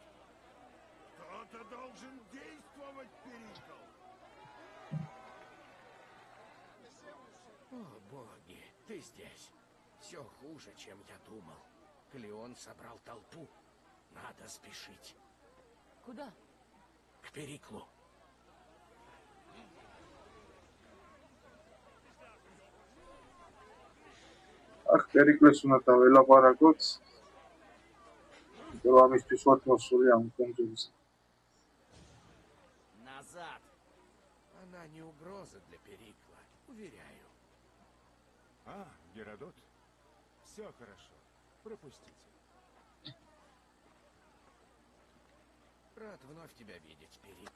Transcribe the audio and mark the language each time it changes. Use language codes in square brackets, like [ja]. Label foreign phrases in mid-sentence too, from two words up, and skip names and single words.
[ru] Кто-то должен действовать, Перикл. О, боги, ты здесь. Все хуже, чем я думал. Клеон собрал толпу. Надо спешить. Куда? К Периклу. [ka] პერიკლეს უნდა დაველაპარაკოთ. რომ ამისთვის ვართ მოსული ამ კონჯურზე. [ru] Назад. Она не угроза для Перикла, уверяю. Геродот? Все хорошо. Пропустите. Рад вновь тебя видеть, Перикл.